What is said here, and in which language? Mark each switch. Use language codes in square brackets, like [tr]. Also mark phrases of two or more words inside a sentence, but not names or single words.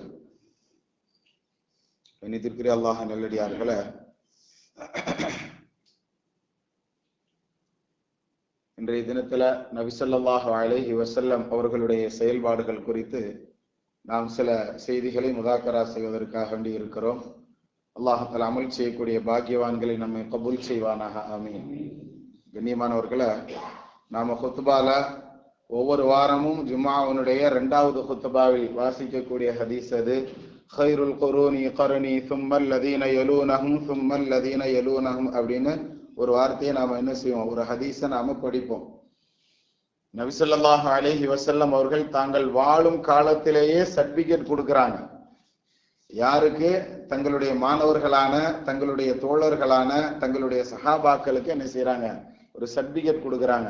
[ta] கண்ணியத்திற்குரிய அல்லாஹ் நல்லடியார்களே, இன்றைய தினத்துல நபி [ar] صلى الله عليه وسلم [ta] அவர்களுடைய செயல்பாடுகள் குறித்து நாம் சில செய்திகளை முதாக்கரா செய்வதற்காக வேண்டி இருக்கிறோம். [ar] الله تعالى [ta] அமல் செய்யக்கூடிய பாக்கியவான்களை நம்மை கபூல் செய்வானாக. ஆமீன். கண்ணியமானவர்களே, நாம குத்பால ஒவ்வொரு வாரமும் ஜும்ஆவுடைய 2வது குத்பாவில் வாசிக்கக்கூடிய ஹதீஸ் அது. [ar] خير القرون قرني ثم الذين يلونهم ثم الذين يلونهم [ta] அப்படின்னு ஒரு வார்த்தையை நாம என்ன செய்வோம், ஒரு ஹதீஸை நாம படிப்போம். நபி [ar] صلى الله عليه وسلم [ta] அவர்கள் தாங்கள் வாழும் காலத்திலேயே சர்டிபிகேட் கொடுக்கறாங்க. யாருக்கு? தங்களுடைய மாணவர்களான, தங்களுடைய தோழர்களான, தங்களுடைய சஹாபாக்களுக்கு என்ன செய்யறாங்க, ஒரு சர்டிபிகேட் கொடுக்கறாங்க.